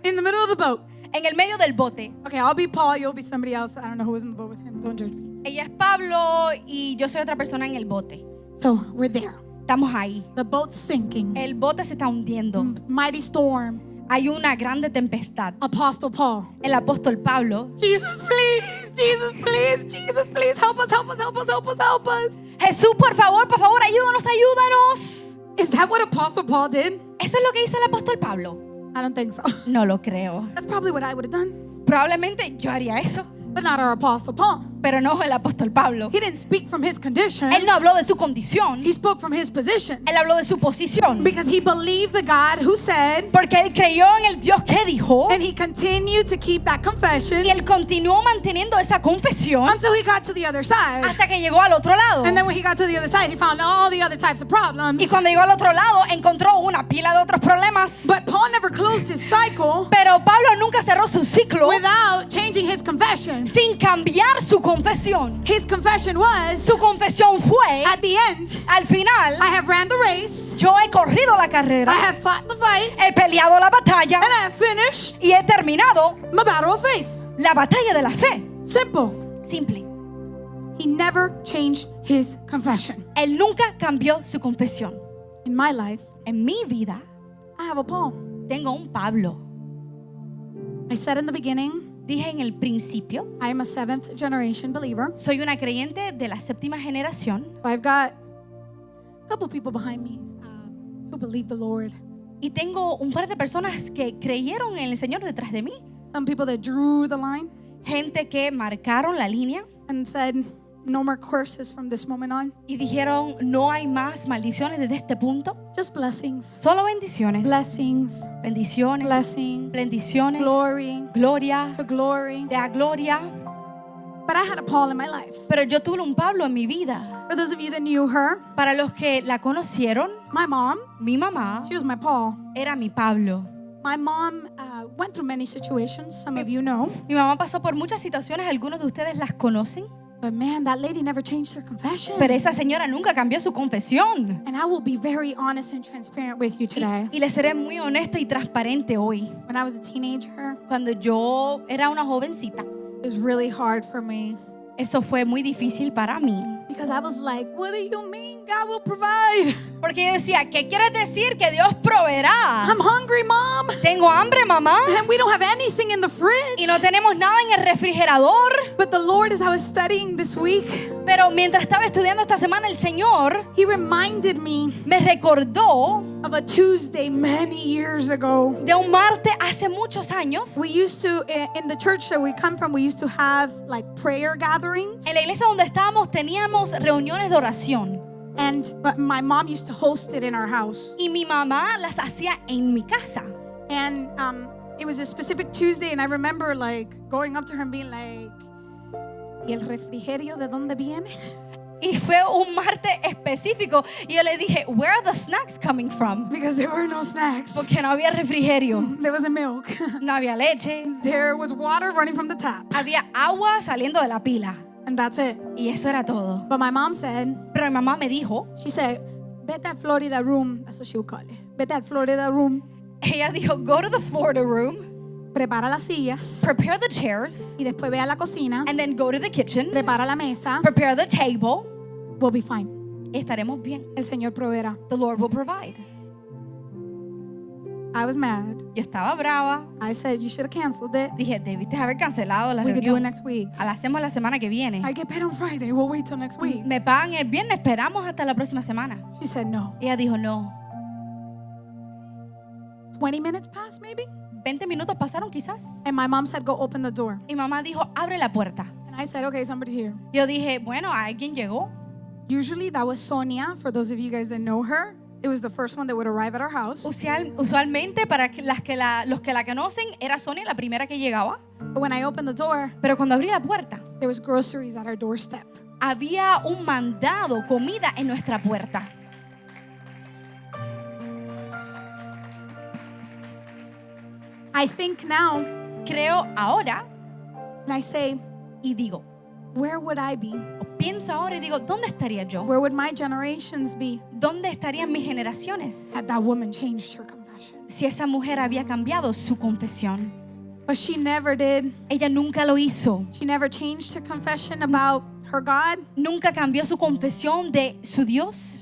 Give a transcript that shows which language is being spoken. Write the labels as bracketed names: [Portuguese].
[English] in the middle of the boat. [Spanish] en el medio del bote. [English] Okay, I'll be Paul, you'll be somebody else. I don't know who was in the boat with him. Don't judge me. [Spanish] Ella es Pablo y yo soy otra persona en el bote. [English] So we're there. [Spanish] Estamos ahí. [English] The boat's sinking. [Spanish] El bote se está hundiendo. [English] Mighty storm. [Spanish] Hay una grande tempestad. [English] Apostle Paul. [Spanish] El apóstol Pablo. [English] Jesus, please. Jesus, please. Jesus, please. Help us, help us, help us, help us, help us. [Spanish] Jesús, por favor, ayúdanos, ayúdanos. [English] Is that what Apostle Paul did? [Spanish] ¿Eso es lo que hizo el apóstol Pablo? [English] I don't think so. [Spanish] No lo creo. [English] That's probably what I would have done. [Spanish] Probablemente yo haría eso, [English] But not our Apostle Paul. [Spanish] pero no el apóstol Pablo. [English] He didn't speak from his condition. [Spanish] Él no habló de su condición, [English] He spoke from his position. [Spanish] él habló de su posición. [English] Because he believed the God who said, [Spanish] Porque él creyó en el Dios que dijo [English] and he continued to keep that confession [Spanish] y él continuó manteniendo esa confesión [English] until he got to the other side. [Spanish] hasta que llegó al otro lado. [English] And then when he got to the other side, he found all the other types of problems. [Spanish] Y cuando llegó al otro lado encontró una pila de otros problemas. [English] But Paul never closed his cycle [Spanish] Pero Pablo nunca cerró su ciclo [English] without changing his confession. [Spanish] sin cambiar su confesión. [English] His confession was, [Spanish] Su confesión fue, [English] at the end, [Spanish] al final, [English] I have ran the race, [Spanish] yo he corrido la carrera, [English] I have fought the fight, [Spanish] he peleado la batalla [English] and I have finished [Spanish] y he terminado [English] my battle of faith. [Spanish] la batalla de la fe. [English] Simple. [Spanish] Simple. [English] He never changed his confession. [Spanish] Él nunca cambió su confesión. [English] In my life, [Spanish] En mi vida [English] I have a Paul. [Spanish] tengo un Pablo. [English] I said in the beginning, [Spanish] Dije en el principio, [English] I am a 7th generation believer. [Spanish] soy una creyente de la séptima generación [English] So I've got a couple people behind me who believe the Lord. [Spanish] y tengo un par de personas que creyeron en el Señor detrás de mí. [English] Some people that drew the line [Spanish] Gente que marcaron la línea [English] and said, no more curses from this moment on. [Spanish] y dijeron, no hay más maldiciones desde este punto. [English] Just blessings. [Spanish] Solo bendiciones. [English] Blessings. [Spanish] Bendiciones. [English] Blessing. [Spanish] Bendiciones. [English] Glory. [Spanish] Gloria. [English] To glory. [Spanish] De a gloria. [English] But I had a Paul in my life. [Spanish] Pero yo tuve un Pablo en mi vida. [English] For those of you that knew her, [Spanish] Para los que la conocieron, [English] my mom, [Spanish] mi mamá [English] she was my Paul. [Spanish] era mi Pablo. [English] My mom went through many situations, some of you know. [Spanish] Mi mamá pasó por muchas situaciones, algunos de ustedes las conocen. [English] But man, that lady never changed her confession. [Spanish] Pero esa señora nunca cambió su confesión. [English] And I will be very honest and transparent with you today. [Spanish] Y le seré muy honesta y transparente hoy. [English] When I was a teenager, [Spanish] Cuando yo era una jovencita, [English] it was really hard for me. [Spanish] eso fue muy difícil para mí. [English] Because I was like, what do you mean God will provide? [Spanish] Porque yo decía, ¿qué quieres decir? Que Dios proveerá. [English] I'm hungry, Mom. [Spanish] Tengo hambre, mamá. [English] And we don't have anything in the fridge. [Spanish] Y no tenemos nada en el refrigerador. [English] But the Lord, as I was studying this week, [Spanish] Pero mientras estaba estudiando esta semana, el Señor [English] He reminded me [Spanish] me recordó [English] of a Tuesday many years ago. [Spanish] de un martes hace muchos años. [English] We used to, in the church that we come from, we used to have like prayer gatherings. [Spanish] En la iglesia donde estábamos teníamos reuniones de oración. [English] But my mom used to host it in our house. [Spanish] Y mi mamá las hacía en mi casa. [English] And it was a specific Tuesday, and I remember like going up to her and being like, [Spanish] ¿y el refrigerio de dónde viene? Y fue un martes específico. Y yo le dije, [English] where are the snacks coming from? Because there were no snacks. [Spanish] Porque no había refrigerio. [English] There wasn't milk. [Spanish] No había leche. [English] There was water running from the tap. [Spanish] Había agua saliendo de la pila. [English] And that's it. [Spanish] Y eso era todo. [English] But my mom said, [Spanish] Pero mi mamá me dijo, [English] she said, [Spanish] vete al [English] Florida room. That's what she would call it. [Spanish] Vete al Florida room. ella dijo, [English] go to the Florida room, [Spanish] Prepara las sillas. [English] prepare the chairs, [Spanish] Y después ve a la cocina. [English] and then go to the kitchen, [Spanish] Prepara la mesa. [English] prepare the table. We'll be fine. [Spanish] Estaremos bien. El Señor proveerá. [English] The Lord will provide. I was mad. [Spanish] Yo estaba brava. [English] I said, you should have canceled it. [Spanish] Dije, debiste haber cancelado la [English] We could do it [Spanish] reunión. [English] next week. [Spanish] La hacemos la semana que viene. [English] I get paid on Friday. We'll wait till next week. [Spanish] Me pagan el viernes, esperamos hasta la próxima semana. [English] She said, no. [Spanish] Ella dijo, no. [English] 20 minutes passed, maybe? [Spanish] 20 minutos pasaron quizás. [English] And my mom said, go open the door. [Spanish] Y mamá dijo, abre la puerta. [English] And I said, okay, somebody's here. [Spanish] Yo dije, bueno, alguien llegó. [English] Usually that was Sonia. For those of you guys that know her, it was the first one that would arrive at our house. [Spanish] Usualmente para los que la conocen era Sonia la primera que llegaba. [English] But when I opened the door, [Spanish] Pero cuando abrí la puerta, [English] there was groceries at our doorstep. [Spanish] había un mandado, comida en nuestra puerta. [English] I think now, [Spanish] Creo ahora [English] and I say, [Spanish] y digo, [English] where would I be? [Spanish] o pienso ahora y digo, ¿dónde estaría yo? [English] Where would my generations be [Spanish] ¿Dónde estarían mis generaciones [English] had that woman changed her confession? [Spanish] si esa mujer había cambiado su confesión? [English] But she never did. [Spanish] Ella nunca lo hizo. [English] She never changed her confession about her God. [Spanish] nunca cambió su confesión de su Dios